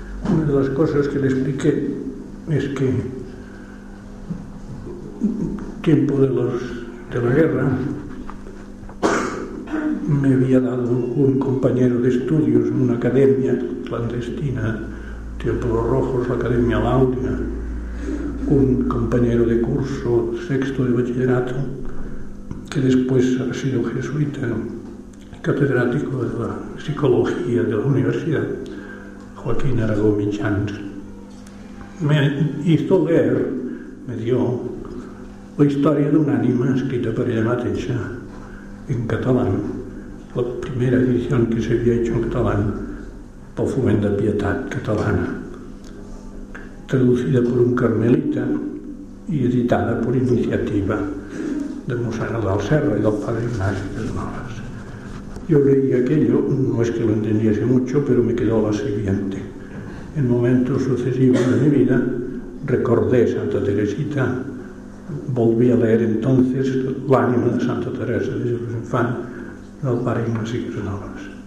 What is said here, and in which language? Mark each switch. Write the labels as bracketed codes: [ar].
[es] Una de las cosas que le expliqué es que, tiempo de la guerra, me había dado un compañero de estudios en una academia clandestina, Teodoro Rojos, la Academia Láudina, un compañero de curso sexto de bachillerato, que después ha sido jesuita, catedrático de la psicología de la universidad, Joaquín Aragó Mitjans, me hizo leer, me dio [ca] la historia d'un ànima escrita per ella mateixa en català, la primera edició que s'havia hecho en català pel Foment de Pietat Catalana, traducida per un carmelita i editada per iniciativa de mossèn Adal Serra i del padre Ignasi de Noves. [es] Jo leí aquello, no es que lo entendiese mucho, pero me quedó la siguiente. En momentos sucesivos de mi vida, recordé Santa Teresita, volví a leer entonces l'ànima de Santa Teresa de Jesús Infant del pare Ignasi de Noves.